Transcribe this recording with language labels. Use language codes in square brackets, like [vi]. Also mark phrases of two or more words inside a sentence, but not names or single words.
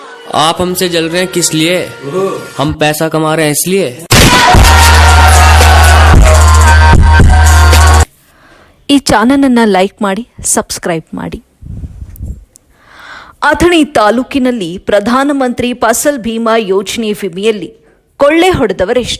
[hi] आप हमसे जल रहे हैं किस लिए? हम पैसा कमा रहे हैं इसलिए। [kn] ಈ ಚಾನಲನ್ನು ಲೈಕ್ ಮಾಡಿ, ಸಬ್ಸ್ಕ್ರೈಬ್ ಮಾಡಿ. ಅಥಣಿ ತಾಲೂಕಿನಲ್ಲಿ ಪ್ರಧಾನಮಂತ್ರಿ ಫಸಲ್ ಭೀಮಾ ಯೋಜನೆ ವಿಮೆಯಲ್ಲಿ ಕೊಳ್ಳೆ ಹೊಡೆದವರೆಷ್ಟು?